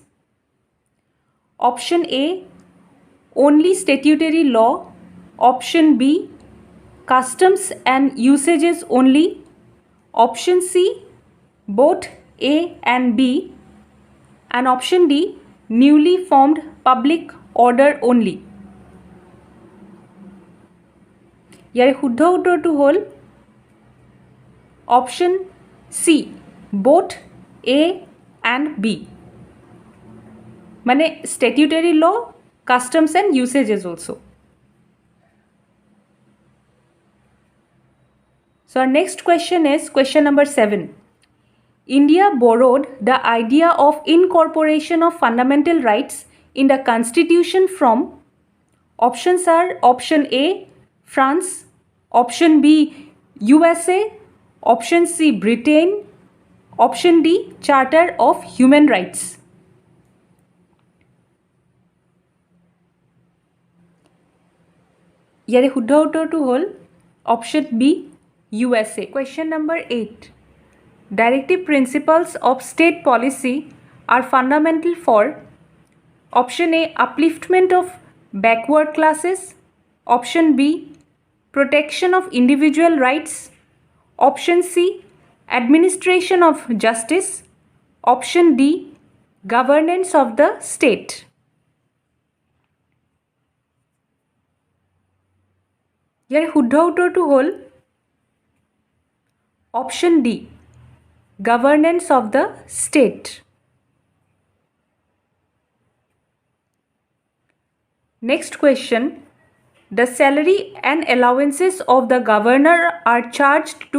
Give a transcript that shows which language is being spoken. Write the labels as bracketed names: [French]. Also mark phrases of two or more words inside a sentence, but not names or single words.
[English] Option A, only statutory law. Option B, customs and usages only. Option C, both A and B. And option D, newly formed public order only. [Assamese] ইয়াৰে শুদ্ধ উত্তৰটো হ'ল [English] option C, both A and B. মানে statutory law, customs and usages also. So our next question is question number 7. India borrowed the idea of incorporation of fundamental rights in the Constitution from? Options are option A, France, option B, USA, option C, Britain, option D, Charter of Human Rights. [Assamese] ইয়াৰে শুদ্ধ উত্তৰটো হ'ল [English] option B, USA. Question number 8. Directive principles of state policy are fundamental for? Option A, upliftment of backward classes. Option B, protection of individual rights. Option C, administration of justice. Option D, governance of the state. [Assamese] ইয়াৰ শুদ্ধ উত্তৰটো হ'ল [English] option D, governance of the state. Next question. The salary and allowances of the governor are charged to?